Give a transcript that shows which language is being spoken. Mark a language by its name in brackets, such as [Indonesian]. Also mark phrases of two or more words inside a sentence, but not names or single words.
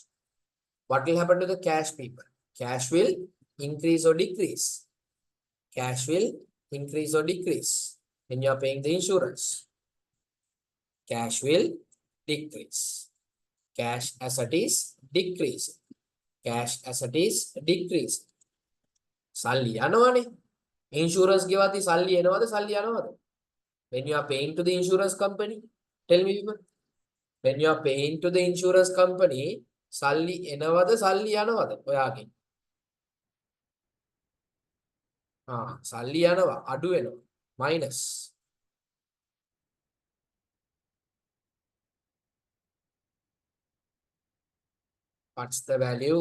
[English] What will happen to the cash, people? Cash will increase or decrease. Cash will increase or decrease when you are paying the insurance. Cash will decrease. Cash asset is decreasing. Cash asset is decreasing. [Sinhala] Salli යනවනේ. Insurance ගෙවති salli එනවද salli යනවද? [English] When you are paying to the insurance company, tell me people. When you are paying to the insurance company, [Sinhala] salli එනවද salli යනවද ඔයාගෙන්? salli යනවා අඩු වෙනවා minus. [English] What's the value?